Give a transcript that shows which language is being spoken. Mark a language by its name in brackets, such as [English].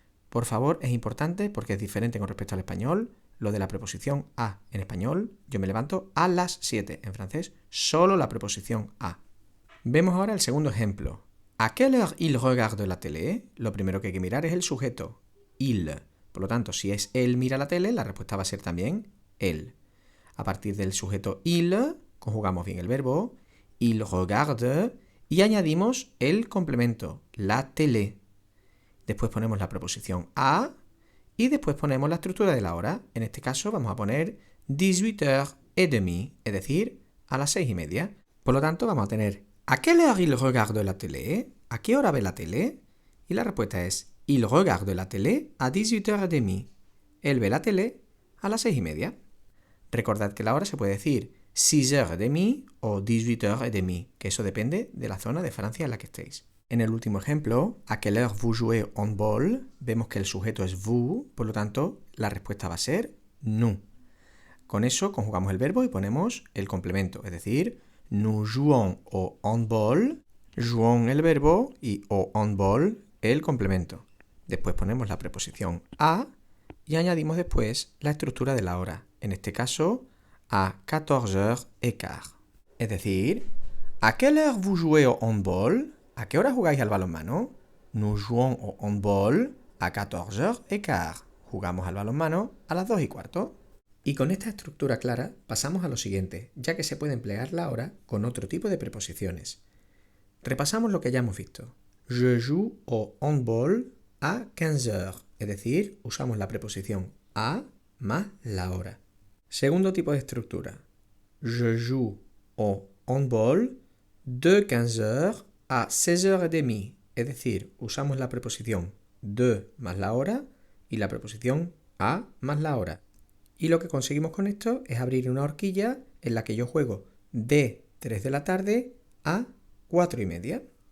[Spanish] Por favor, es importante porque es diferente con respecto al español. Lo de la preposición a en español, yo me levanto a las 7. En francés, solo la preposición a. Vemos ahora el segundo ejemplo. [French] ¿A quelle heure il regarde la télé? [Spanish] Lo primero que hay que mirar es el sujeto, il. Por lo tanto, si es él mira la tele, la respuesta va a ser también él. A partir del sujeto il, conjugamos bien el verbo, il regarde, y añadimos el complemento, la télé. Después ponemos la preposición a, y después ponemos la estructura de la hora. En este caso vamos a poner 18h30, es decir, a las 6:30. Por lo tanto, vamos a tener [French] ¿a quelle heure il regarde la télé? [Spanish] ¿A qué hora ve la tele? Y la respuesta es [French] il regarde la télé à 18h30. [Spanish] Él ve la tele a las 6:30. Recordad que la hora se puede decir 6h30 o 18h30, que eso depende de la zona de Francia en la que estéis. En el último ejemplo, [French] ¿a quelle heure vous jouez au handball? [Spanish] Vemos que el sujeto es vous, por lo tanto, la respuesta va a ser nous. Con eso conjugamos el verbo y ponemos el complemento, es decir, [French] nous jouons au handball, [Spanish] jouons el verbo y au handball el complemento. Después ponemos la preposición a y añadimos después la estructura de la hora, en este caso à 14h15. Es decir, [French] ¿a quelle heure vous jouez au handball? [Spanish] ¿A qué hora jugáis al balonmano? [French] Nous jouons au handball à 14h15. [Spanish] Jugamos al balonmano a las 2:15. Y con esta estructura clara pasamos a lo siguiente, ya que se puede emplear la hora con otro tipo de preposiciones. Repasamos lo que ya hemos visto. [French] Je joue au handball à 15h, [Spanish] es decir, usamos la preposición à más la hora. Segundo tipo de estructura. [French] Je joue au handball de 15h à 16h30, [Spanish] es decir, usamos la preposición de más la hora y la preposición à más la hora. Y lo que conseguimos con esto es abrir una horquilla en la que yo juego de 3 de la tarde a 4:30.